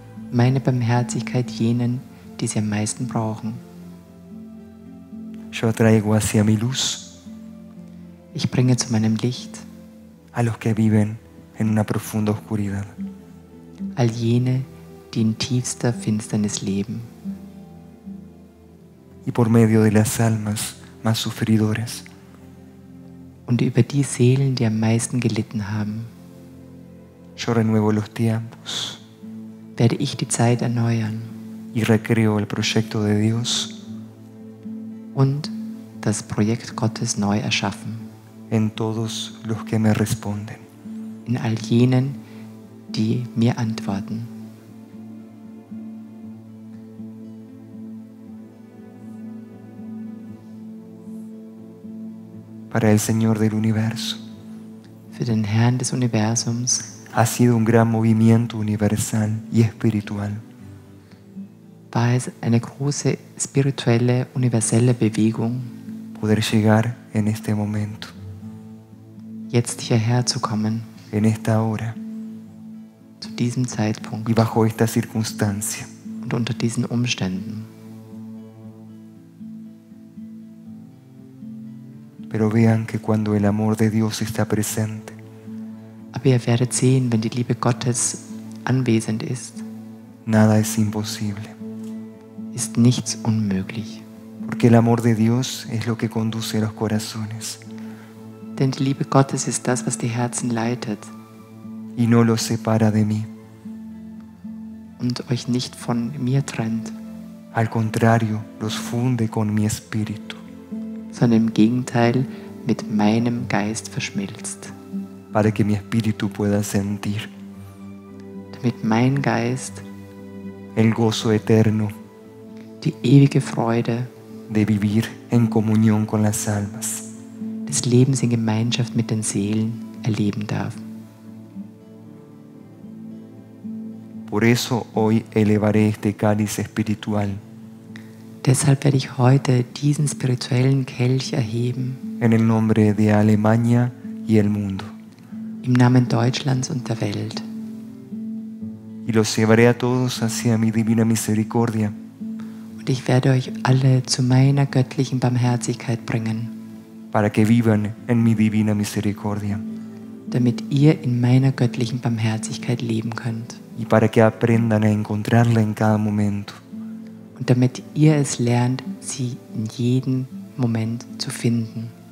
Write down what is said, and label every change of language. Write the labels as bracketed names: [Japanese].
[German] meine Barmherzigkeit jenen, die sie am meisten brauchen. [Spanish] Yo atraigo hacia mi luz [German] Ich bringe zu meinem Licht [Spanish] a los que viven en una profunda oscuridad. [German] all jene, die in tiefster Finsternis leben. [Spanish] Y por medio de las almas más sufridoras, [German] Und über die Seelen, die am meisten gelitten haben, [Spanish] yo renuevo los tiempos [German] werde ich die Zeit erneuern [Spanish] y recreo el proyecto de Dios [German] und das Projekt Gottes neu erschaffen. [Spanish] en todos los que me responden. [German] In all jenen, die mir antworten. [Spanish] Para el Señor del universo, [German] Für den Herrn des Universums [Spanish] ha sido un gran movimiento universal y espiritual. [German] war es eine große spirituelle, universelle Bewegung, [Spanish] Poder llegar en este momento, [German] jetzt hierher zu kommen, [Spanish] en esta hora [German] zu diesem Zeitpunkt [Spanish] y bajo esta circunstancia. [German] und unter diesen Umständen. [Spanish] Pero vean que cuando el amor de Dios está presente, [German] Aber ihr werdet sehen, wenn die Liebe Gottes anwesend ist, [Spanish] nada es imposible. [German] ist nichts unmöglich. [Spanish] Porque el amor de Dios es lo que conduce a los corazones [German] Denn die Liebe Gottes ist das, was die Herzen leitet [Spanish] y no los separa de mí. [German] und euch nicht von mir trennt, [Spanish] Al contrario, los funde con mi espíritu, [German] sondern im Gegenteil mit meinem Geist verschmilzt, [Spanish] para que mi espíritu pueda sentir [German] damit mein Geist [Spanish] el gozo eterno [German] die ewige Freude [Spanish] de vivir en comunión con las almas. [German] des Lebens in Gemeinschaft mit den Seelen erleben darf. [Spanish] Por eso hoy elevaré este cáliz espiritual [German] Deshalb werde ich heute diesen spirituellen Kelch erheben, [Spanish] en el nombre de Alemania y el mundo, [German] im Namen Deutschlands und der Welt. [Spanish] y los llevaré a todos hacia mi divina misericordia, [German] Und ich werde euch alle zu meiner göttlichen Barmherzigkeit bringen, [Spanish] para que vivan en mi divina misericordia [German] damit ihr in meiner göttlichen Barmherzigkeit leben könnt. [Spanish] y para que aprendan a encontrarla en cada momento, [German] Und damit ihr es lernt, sie in jedem Moment zu finden.